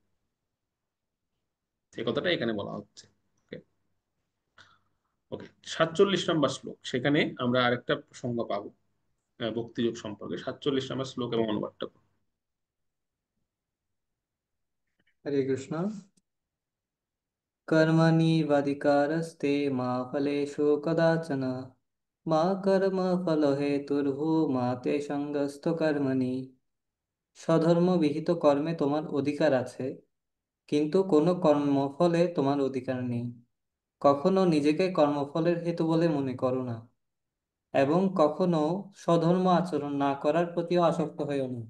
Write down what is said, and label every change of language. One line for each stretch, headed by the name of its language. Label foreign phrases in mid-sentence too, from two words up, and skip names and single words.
Bangla: এই কথাটা এখানে বলা হচ্ছে।
English: okay, okay.
Bangla: 47 নম্বর শ্লোক, সেখানে আমরা আরেকটা প্রসঙ্গ পাবো ভক্তিযোগ সম্পর্কে। 47 নম্বর শ্লোক এবং অনুবাদটা করো। হরে কৃষ্ণ।
Sanskrit: कर्मण्येवाधिकारस्ते मा फलेषु कदाचन मा कर्मफलहेतुर्भूर्मा তে সঙ্গস্তু কর্মণি।
Bangla: স্বধর্ম বিহিত কর্মে তোমার অধিকার আছে, কিন্তু কোনো কর্মফলে তোমার অধিকার নেই। কখনো নিজেকে কর্মফলের হেতু বলে মনে করো না, এবং কখনো স্বধর্ম আচরণ না করার প্রতিও আসক্ত হইও না।